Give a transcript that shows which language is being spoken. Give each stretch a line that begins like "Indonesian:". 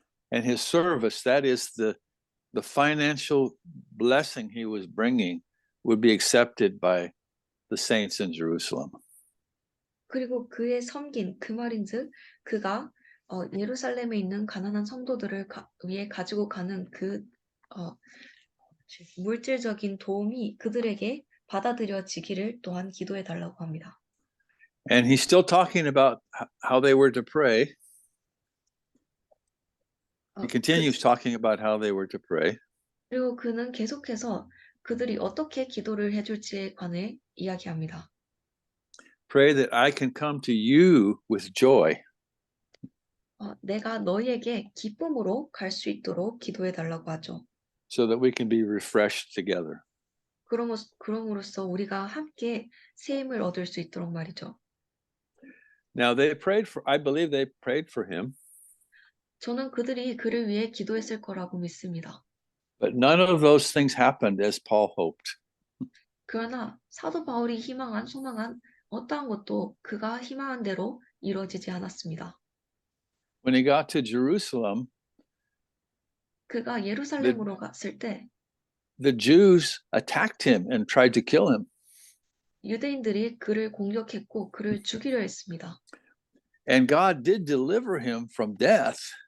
English: And his service, that is the financial blessing he was bringing, would be accepted by the saints in Jerusalem.
Korean: 그리고 그의 섬긴 그 말인즉 그가 예루살렘에 있는 가난한 성도들을 위해 가지고 가는 그 물질적인 도움이 그들에게 받아들여지기를 또한 기도해 달라고 합니다.
English: And he's still talking about how they were to pray. He continues talking about how they were to pray.
Korean: 그리고 그는 계속해서 그들이 어떻게 기도를 해줄지에 관해 이야기합니다.
English: Pray that I can come to you with joy.
Korean: 내가 너희에게 기쁨으로 갈 수 있도록 기도해 달라고 하죠.
English: So that we can be refreshed together.
Korean: 그럼으로써 우리가 함께 새 힘을 얻을 수 있도록 말이죠.
English: Now I believe they prayed for him.
Korean: 저는 그들이 그를 위해 기도했을 거라고 믿습니다.
English: But none of those things happened as Paul hoped.
Korean: 그러나 사도 바울이 소망한 어떠한 것도 그가 희망한 대로 이루어지지 않았습니다.
English: When he got to Jerusalem,
Korean: 그가 예루살렘으로 갔을 때
English: the Jews attacked him and tried to kill him.
Korean: 유대인들이 그를 공격했고 그를 죽이려 했습니다.
English: And God did deliver him from death.